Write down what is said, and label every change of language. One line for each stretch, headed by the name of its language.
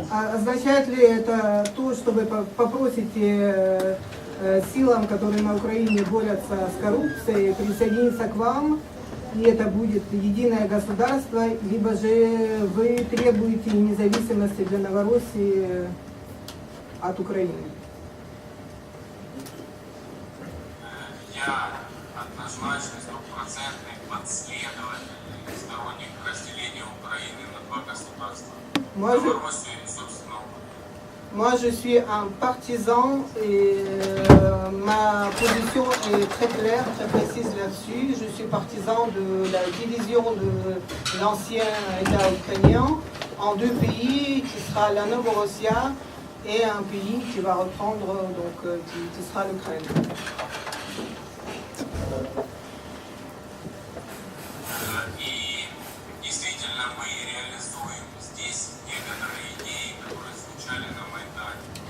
Russian: Означает ли это то, что вы попросите силам, которые на Украине борются с коррупцией, присоединиться к вам, и это будет единое государство, либо же вы требуете независимости для Новороссии от Украины? Я однозначно стопроцентный последователь и сторонник разделения Украины на два государства. Новороссию и, собственно,
French: Moi, je suis un partisan et ma position est très claire, très précise là-dessus. Je suis partisan de la division de l'ancien État ukrainien en deux pays, qui sera la Novorossia et un pays qui va reprendre, donc qui sera l'Ukraine.
Russian: И действительно мы реализуем здесь некоторые идеи, которые звучали на Майдане.